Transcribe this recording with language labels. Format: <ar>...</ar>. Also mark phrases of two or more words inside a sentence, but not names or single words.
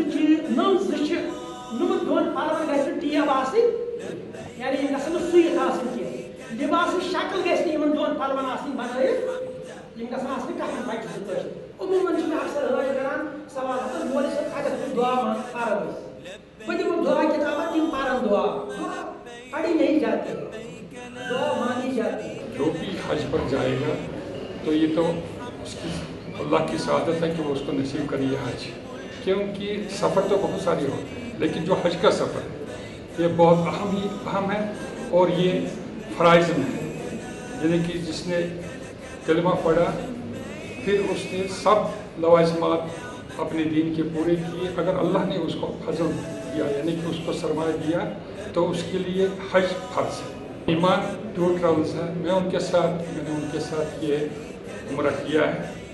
<ks>زٕ چھِ یِمن دۄن پَلوَن گژھِ نہٕ ٹیب آسٕنۍ یعنی یِم گژھن نہٕ سُوِتھ آسٕنۍ کینٛہہ لِباسٕچ شکل گژھِ نہٕ یِمن دۄن پَلوَن آسٕنۍ بَنٲیِتھ یِم گژھن آسٕنۍ کَتھ بَچہِ زٕ پٲٹھۍ عموٗمَن چھِ مےٚ اکثر حٲج کران سوال ہَتس مولوی صٲب اگر تُہۍ دُعا پَرو أسۍ بہٕ دِمہٕ دُعا کِتابہ تِم پَرن</ks> <ur>دُعا پڑھی نہیں جاتی دعا مانی جاتی جو بھی حج پر جائے گا تو یہ تو اس کی اللہ کی سعادت ہے کہ وہ اس کو نصیب کرے یہ حج کیونکہ سفر تو بہت سارے ہوتے ہیں لیکن جو حج کا سفر ہے یہ بہت اہم ہے اور یہ فرائض میں ہے یعنی کہ جس نے کلمہ پڑھا پھر اس نے سب لوازمات اپنے دین کے پورے کیے اگر اللہ نے اس کو فضل دیا یعنی کہ اس کو سرمایہ دیا تو اس کے لیے حج فرض ہے ایمان ٹور ٹریولز ہے میں نے ان کے ساتھ یہ عمرہ کیا ہے</ur>